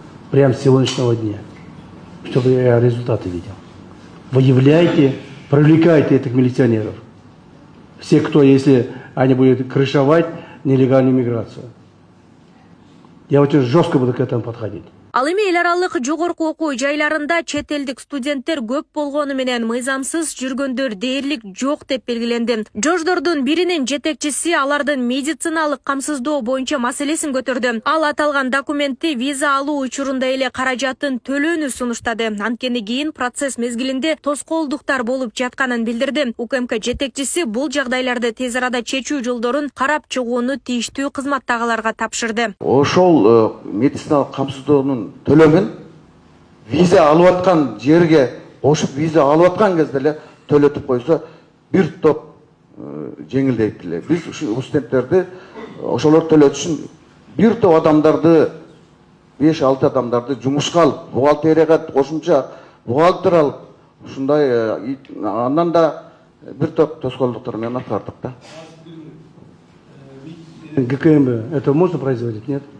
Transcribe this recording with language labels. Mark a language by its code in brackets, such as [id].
[ru] Прямо с сегодняшнего дня, чтобы я результаты видел. Выявляйте, привлекайте этих милиционеров. Все, кто, если они будут крышевать нелегальную миграцию. Я очень жестко буду к этому подходить. [ky] Ал эми эл аралык жогорку окуу жайларында чет элдик студенттер көп болгону менен мыйзамсыз жүргөндөр дээрлик жок деп белгиленди. Жождордун биринин жетекчиси алардын медициналык камсыздоо боюнча маселесин көтөрдү. Ал аталган документти виза алуу учурунда эле каражатын төлөөнү сунуштады. Анткени кийин процесс мезгилинде тоскоолдуктар болуп жатканын билдирди. УКМК жетекчиси бул жагдайларды тез арада чечүү жолдорун карап чыгууну тийиштүү кызматтагыларга тапшырды. Ошол медициналык камсыздоонун төлөгөн виза алып аткан жерге кошуп виза алып аткан кезде эле төлөтүп койсо бир топ жеңилдейт эле. Биз ушул студенттерди ошолор төлөтүш үчүн бир топ адамдарды 5-6 адамдарды жумушка алып, бухгалтерияга кошумча бухгалтер алып, ушундай андан да бир топ тоскоолдуктар менен аткардык да. [ru] ГКМ это можно производить, нет?